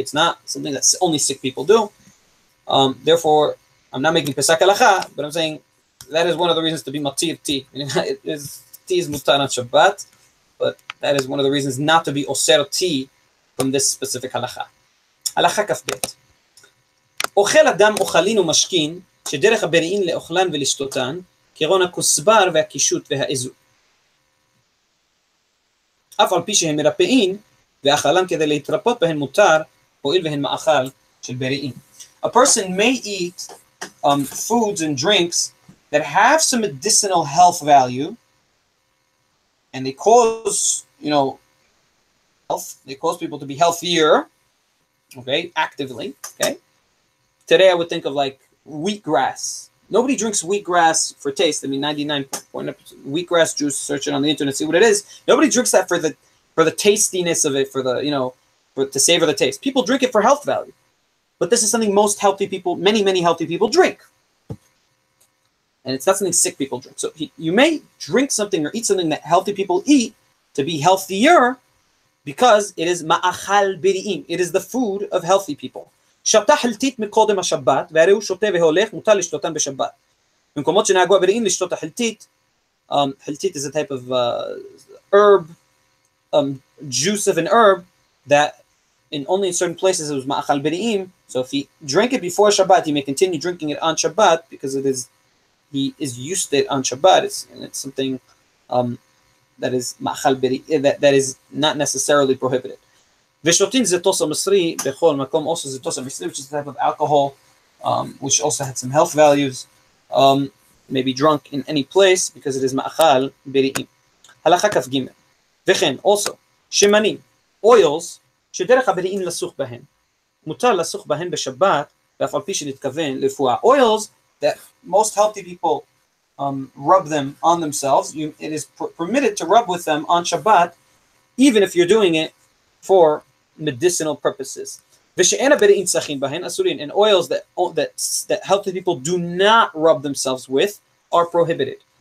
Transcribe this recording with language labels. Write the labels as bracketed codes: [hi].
[en] It's not something that only sick people do. Therefore, I'm not making pesak halakha, but I'm saying that is one of the reasons to be matir tea. Tea is mutar on Shabbat, but that is one of the reasons not to be oser tea from this specific halakha. Halakha kaf bet. [he] אוכל אדם אוכלין ומשכין, שדרך הבריאים לאוכלן ולשתותן, כגון הכוסבר והקישוט והאזור. אף על פי שהם מרפאים, ואכלן כדי להתרפות בהן מותר, הואיל והן מאכל של בריאים. [en] A person may eat foods and drinks that have some medicinal health value, and they cause, health. They cause people to be healthier, okay, actively, okay. Today I would think of like wheatgrass. Nobody drinks wheatgrass for taste. 99.9% wheatgrass juice, search it on the internet, see what it is. Nobody drinks that for the tastiness of it, for the, to savor the taste. People drink it for health value. But this is something most healthy people, many healthy people drink. And it's not something sick people drink. So you may drink something or eat something that healthy people eat to be healthier because it is ma'achal biri'im. It is the food of healthy people. [he] שתה חלטית מקודם השבת, והרי הוא שותה והולך, מותר לשתותן בשבת. במקומות שנהגו הבריאים לשתות החלטית, [en] חלטית is a type of herb, juice of an herb that only in certain places it was ma'achal biri'im. So if he drank it before Shabbat, he may continue drinking it on Shabbat because he is used to it on Shabbat. It's something that is ma'achal biri'im, that is not necessarily prohibited. [he] Veshotin zetosa masri bechol makom, [en] also zetosa masri, which is a type of alcohol, which also had some health values, may be drunk in any place because it is ma'achal biri'im. Halakha kaf gimel. Vechen also shemanim [he] oils, שדרך הבריאים לסוך בהן. מותר לסוך בהן בשבת, ואף על פי שנתכוון לרפואה. [en] Oils that most healthy people rub them on themselves. It is permitted to rub with them on Shabbat, even if you're doing it for medicinal purposes. [he] ושאין הבריאים צחים בהן אסורים, [en] and oils that healthy people do not rub themselves with are prohibited.